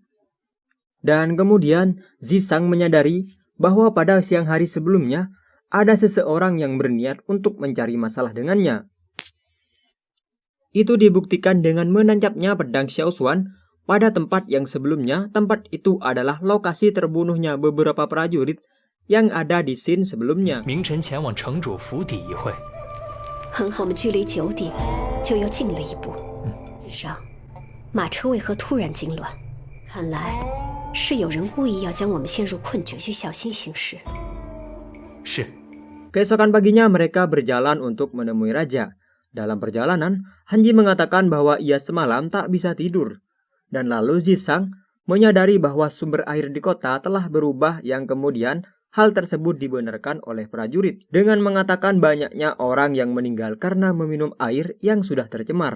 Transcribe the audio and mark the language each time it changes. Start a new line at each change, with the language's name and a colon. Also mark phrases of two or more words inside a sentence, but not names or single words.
Indonesian: Dan kemudian Zisang menyadari bahwa pada siang hari sebelumnya ada seseorang yang berniat untuk mencari masalah dengannya. Itu dibuktikan dengan menancapnya pedang Xiao Xuan pada tempat yang sebelumnya tempat itu adalah lokasi terbunuhnya beberapa prajurit yang ada di scene sebelumnya.
Chinese: 明晨前往城主府邸一会。我们距离九鼎就又近了一步。日上，马车为何突然惊乱？看来是有人故意要将我们陷入困局，需小心行事。是。
Indonesian: Keesokan paginya mereka berjalan untuk menemui raja. Dalam perjalanan, Hanji mengatakan bahwa ia semalam tak bisa tidur. Dan lalu Zisang menyadari bahwa sumber air di kota telah berubah yang kemudian hal tersebut dibenarkan oleh prajurit dengan mengatakan banyaknya orang yang meninggal karena meminum air yang sudah tercemar.